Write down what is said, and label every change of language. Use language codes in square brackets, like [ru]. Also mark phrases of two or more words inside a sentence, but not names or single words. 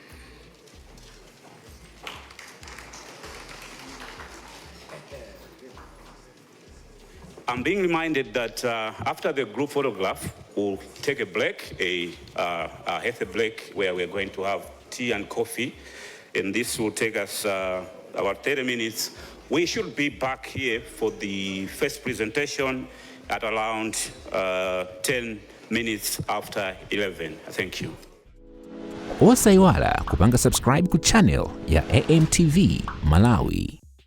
[en] I'm being reminded that after the group photograph, we'll take a break, a healthy break, where we're going to have tea and coffee, and this will take us about 30 minutes. We should be back here for the first presentation at around 10 minutes after 11. Thank you. [ny] Osaiwala kupanga subscribe ku channel ya AMTV Malawi.